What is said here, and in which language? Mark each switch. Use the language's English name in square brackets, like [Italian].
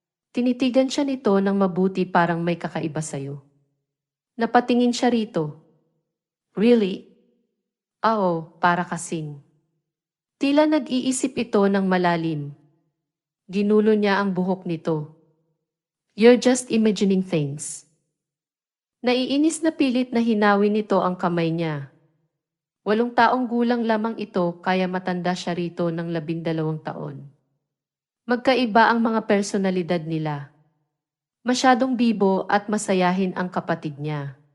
[Filipino] Tinitigan siya nito ng mabuti parang may kakaiba sa'yo. Napatingin siya rito. Really? Oo, para kasing. Tila nag-iisip ito ng malalim. Ginulo niya ang buhok nito. [English] You're just imagining things. [Filipino] Naiinis na pilit na hinawi nito ang kamay niya. 8 taong gulang lamang ito kaya matanda siya rito ng 12 taon. Magkaiba ang mga personalidad nila. Masyadong bibo at masayahin ang kapatid niya.